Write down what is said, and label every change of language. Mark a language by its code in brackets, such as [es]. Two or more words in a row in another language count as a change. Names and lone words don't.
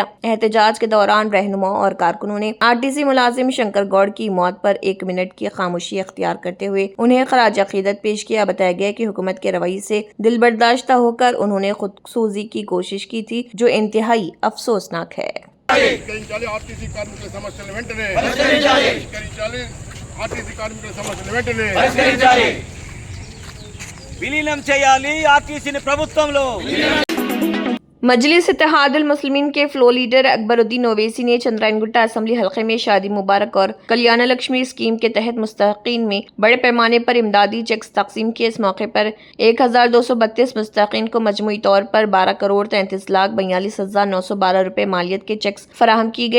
[ur] احتجاج کے دوران رہنماؤں اور کارکنوں نے RTC ملازم شنکر گوڑ کی موت پر 1 منٹ کی خاموشی اختیار کرتے ہوئے انہیں خراج عقیدت پیش کیا۔ بتایا گیا کہ حکومت کے رویے سے دل برداشتہ ہو کر انہوں نے خود سوزی کی کوشش کی تھی جو انتہائی افسوسناک ہے۔ [te] విలీనం చేయాలి ఆర్టీసీని ప్రభుత్వంలో। [ur] مجلس اتحاد المسلمین کے فلور لیڈر اکبر الدین اویسی نے چندرائن گٹا اسمبلی حلقے میں شادی مبارک اور کلیانہ لکشمی اسکیم کے تحت مستحقین میں بڑے پیمانے پر امدادی چیکس تقسیم کیے۔ اس موقع پر 1232 مستحقین کو مجموعی طور پر 12,33,42,912 روپے مالیت کے چیکس فراہم کیے گئے۔